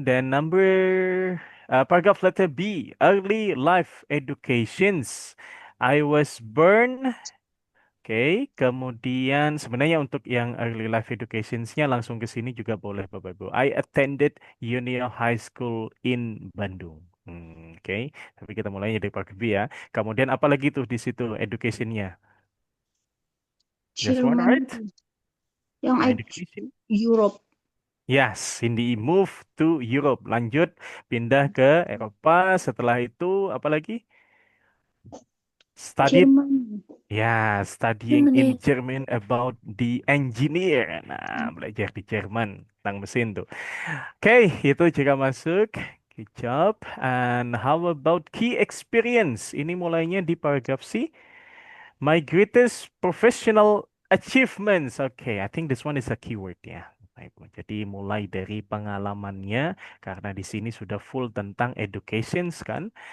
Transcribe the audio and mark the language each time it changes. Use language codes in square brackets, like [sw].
[en] Then paragraph letter B, early life educations. I was born. [id] Oke, kemudian sebenarnya untuk yang early life educationsnya langsung ke sini juga boleh Bapak Ibu. [en] I attended Junior High School in Bandung. [id] Oke, tapi kita mulainya dari paragraph B ya. Kemudian apa lagi tuh di situ educationnya? [en] Just one, [id] Jerman. [en] right? [id] Yang [en] Education. Europe. Yes, Cindy move to Europe. [id] Lanjut, pindah ke Eropa. Setelah itu, apa lagi? Studied, Jerman. [en] ya, studying in German about the engineer. [id] Nah, belajar di Jerman tentang mesin tuh. Oke, itu jika masuk. [en] Good job. And how about key experience? [id] Ini mulainya di paragraf C. [en] My greatest professional achievements. Okay, I think this one is a keyword ya. [id] Baik, Bu. Jadi mulai dari pengalamannya karena di sini sudah full tentang educations kan.